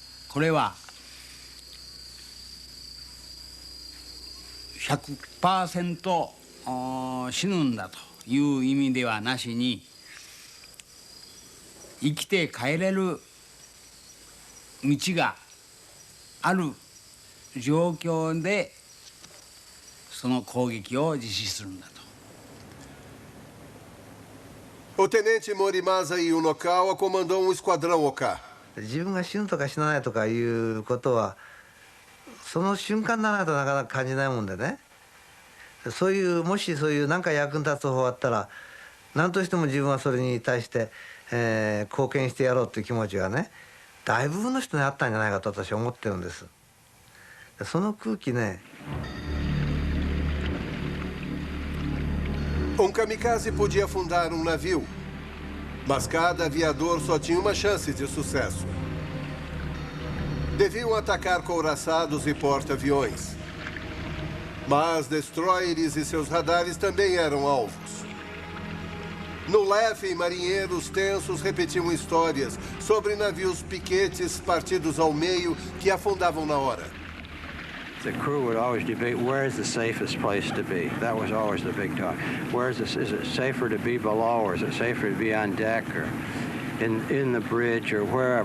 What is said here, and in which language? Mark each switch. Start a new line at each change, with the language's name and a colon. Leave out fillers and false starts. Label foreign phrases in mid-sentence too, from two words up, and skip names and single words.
Japanese: これは 100% 死ぬんだという意味ではなしに、生きて帰れる道がある状況でその攻撃を実施するんだと。
Portuguese: O tenente Morimasa Yunokawa comandou um esquadrão Oka.
Japanese: 自分が死ぬとか死なないとかいうことはその瞬間にならないとなかなか感じないもんでね。そういうもしそういう何か役に立つ方法あったら何としても自分はそれに対して、貢献してやろうという気持ちがね大部分の人にあったんじゃないかと私は思ってるんです。その空気ね。
Portuguese: Um kamikaze podia afundar um navio, mas cada aviador só tinha uma chance de sucesso. Deviam atacar couraçados e porta-aviões. Mas destroyers e seus radares também eram alvos. No Leffe, marinheiros tensos repetiam histórias sobre navios piquetes partidos ao meio que afundavam na hora.
English: The crew would always debate where is the safest place to be. That was always the big talk. Where is this? Is it safer to be below, or is it safer to be on deck, or in the bridge, or wherever?